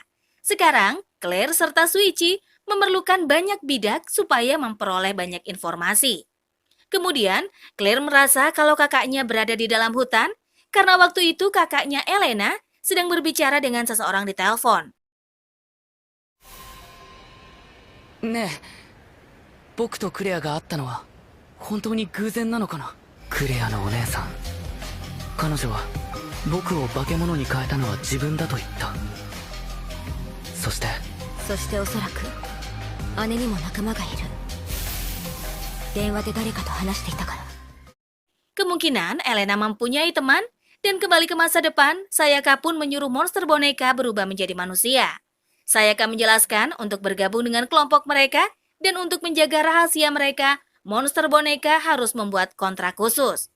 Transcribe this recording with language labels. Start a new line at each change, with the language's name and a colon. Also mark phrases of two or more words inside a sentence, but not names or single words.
Indonesian: Sekarang, Claire serta Shuichi memerlukan banyak bidak supaya memperoleh banyak informasi. Kemudian, Claire merasa kalau kakaknya berada di dalam hutan, karena waktu itu kakaknya Elena sedang berbicara dengan seseorang di telepon.
Japanese: ねえ、僕とクレアが会ったのは本当に偶然なのかな。クレアのお姉さん、彼女は僕を化け物に変えたのは自分だと言った。そしておそらく姉にも仲間がいる。電話で誰かと話していたから。
Indonesian: Kemungkinan Elena mempunyai teman, dan kembali ke masa depan, Sayaka pun menyuruh monster boneka berubah menjadi manusia. Sayaka menjelaskan untuk bergabung dengan kelompok mereka, dan untuk menjaga rahasia mereka, monster boneka harus membuat kontrak khusus.